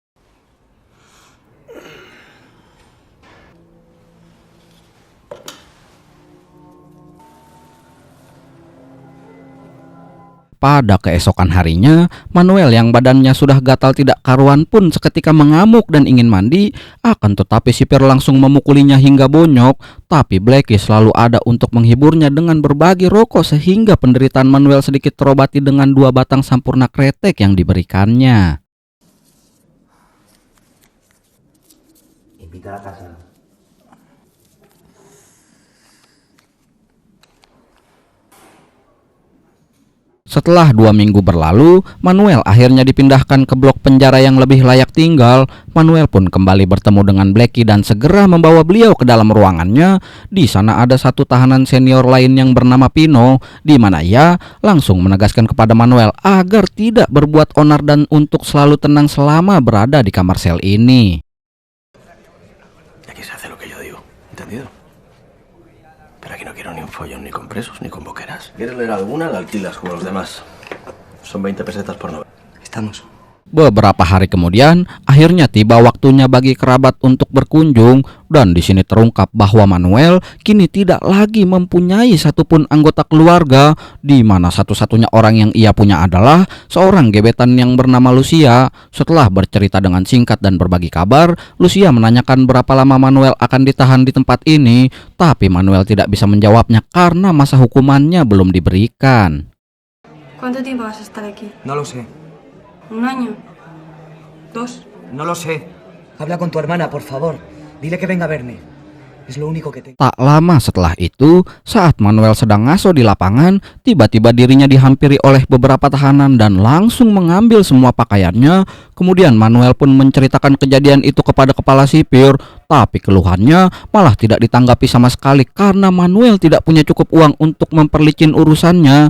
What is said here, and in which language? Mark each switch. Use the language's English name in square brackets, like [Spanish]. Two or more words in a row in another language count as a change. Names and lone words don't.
[Indonesian] Pada keesokan harinya, Manuel yang badannya sudah gatal tidak karuan pun seketika mengamuk dan ingin mandi. Akan tetapi sipir langsung memukulinya hingga bonyok. Tapi Blackie selalu ada untuk menghiburnya dengan berbagi rokok sehingga penderitaan Manuel sedikit terobati dengan 2 batang sampurna kretek yang diberikannya. [Spanish] Invita a casa. [Indonesian] Setelah 2 minggu berlalu, Manuel akhirnya dipindahkan ke blok penjara yang lebih layak tinggal. Manuel pun kembali bertemu dengan Blackie dan segera membawa beliau ke dalam ruangannya. Di sana ada 1 tahanan senior lain yang bernama Pino, di mana ia langsung menegaskan kepada Manuel agar tidak berbuat onar dan untuk selalu tenang selama berada di kamar sel ini. [Spanish] Aquí se hace lo que yo digo, ¿entendido? Pero aquí no quiero ni un follón, ni con presos, ni con boqueras. ¿Quieres leer alguna? La alquilas como los demás. Son 20 pesetas por novela. Estamos. [Indonesian] Beberapa hari kemudian, akhirnya tiba waktunya bagi kerabat untuk berkunjung, dan di sini terungkap bahwa Manuel kini tidak lagi mempunyai satupun anggota keluarga, di mana satu-satunya orang yang ia punya adalah seorang gebetan yang bernama Lucia. Setelah bercerita dengan singkat dan berbagi kabar, Lucia menanyakan berapa lama Manuel akan ditahan di tempat ini, tapi Manuel tidak bisa menjawabnya karena masa hukumannya belum diberikan. [Spanish] ¿Cuánto tiempo vas a estar aquí? No lo sé. ¿1 año? ¿2? No lo sé. Habla con tu hermana, por favor. Dile que venga a verme. Es lo único que tengo. [Indonesian] Tak lama setelah itu, saat Manuel sedang ngaso di lapangan, tiba-tiba dirinya dihampiri oleh beberapa tahanan dan langsung mengambil semua pakaiannya. Kemudian Manuel pun menceritakan kejadian itu kepada kepala sipir, tapi keluhannya malah tidak ditanggapi sama sekali karena Manuel tidak punya cukup uang untuk memperlicin urusannya.